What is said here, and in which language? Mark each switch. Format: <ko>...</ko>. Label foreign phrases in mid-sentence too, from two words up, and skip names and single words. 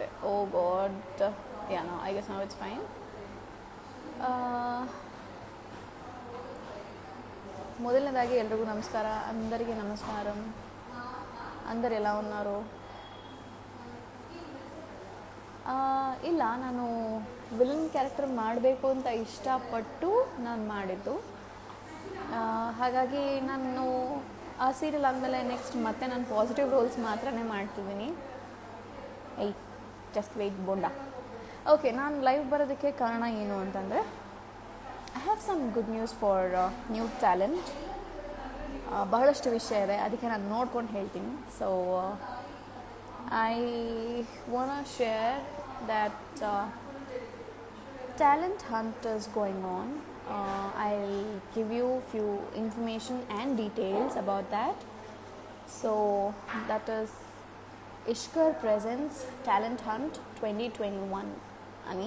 <en>Oh god. Yeah, no, I guess now it's fine.</en> <kn>ಮೊದಲನೇದಾಗಿ ಎಲ್ರಿಗೂ ನಮಸ್ಕಾರ.</kn> <te>అందరికీ ನಮಸ್ಕಾರಂ. అందరు ఎలా ఉన్నారు?</te> <kn>ಇಲ್ಲ, ನಾನು</kn> <en>villain character</en> <kn>ಮಾಡಬೇಕು ಅಂತ ಇಷ್ಟಪಟ್ಟು ನಾನು ಮಾಡಿದ್ದು. ಹಾಗಾಗಿ ನಾನು ಆ ಸೀರಿಯಲ್ ಆದಮೇಲೆ ನೆಕ್ಸ್ಟ್ ಮತ್ತೆ ನಾನು</kn> <en>positive roles</en> <kn>ಮಾತ್ರನೇ ಮಾಡ್ತಿದ್ದೀನಿ.</kn> <en>just wait Bonda.</en> <kn>ಓಕೆ, ನಾನು ಲೈವ್ ಬರೋದಕ್ಕೆ ಕಾರಣ ಏನು ಅಂತಂದರೆ,</kn> <en>I have some good news for new talent.</en> <kn>ಬಹಳಷ್ಟು ವಿಷಯ ಇದೆ, ಅದಕ್ಕೆ ನಾನು ನೋಡ್ಕೊಂಡು ಹೇಳ್ತೀನಿ.</kn> <en>ಸೊ I want to share that talent hunt is going on. I'll give you few information and details about that. So that is Ishkar Presents Talent Hunt 2021 ani.</en>